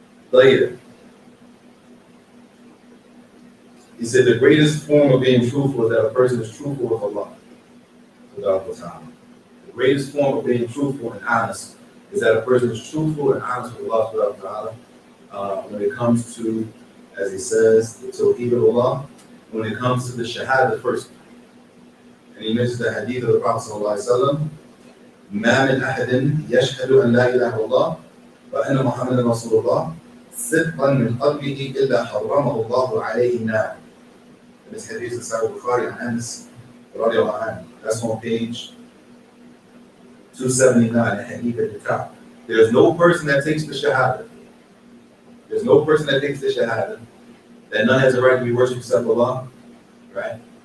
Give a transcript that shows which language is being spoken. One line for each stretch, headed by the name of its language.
English: Later, he said the greatest form of being truthful is that a person is truthful with Allah. The greatest form of being truthful and honest is that a person is truthful and honest with Allah when it comes to, as he says, the Tawheed of Allah, when it comes to the Shahada first. And he mentions the hadith of the Prophet ﷺ,
Arabic: ما من أحد يشهد أن لا إله إلا الله وأن محمدا رسول الله صدقا من قلبه إلا حرمه الله عليه النار.
English: And this hadith is Sahih Bukhari and Anas radiallahu anhu. That's on page 279, the hadith at the top. There's no person that takes the Shahada. There's no person that takes the Shahada that none has a right to be worshipped except Allah, right?